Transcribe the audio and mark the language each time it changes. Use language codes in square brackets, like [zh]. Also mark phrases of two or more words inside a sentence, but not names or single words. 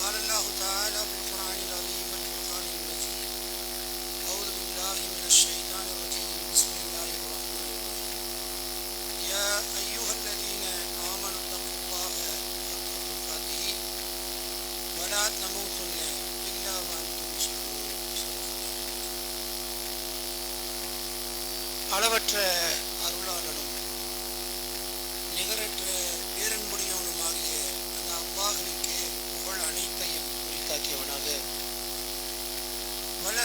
[ar] الله تعالى في القرآن العظيم والفرقان المجيد. أعوذ بالله من الشيطان الرجيم. بسم الله الرحمن الرحيم. يا أيها الذين آمنوا اتقوا الله حق تقاته ولا تموتن إلا وأنتم مسلمون. [ta] அளவற்ற அருளாளனும் நிகரற்ற பேரன்புடையவனுமாகிய அந்த அல்லாஹ்வுக்கே புகழ் அனைத்தையும் குறித்தாக்கியவனாக வல்ல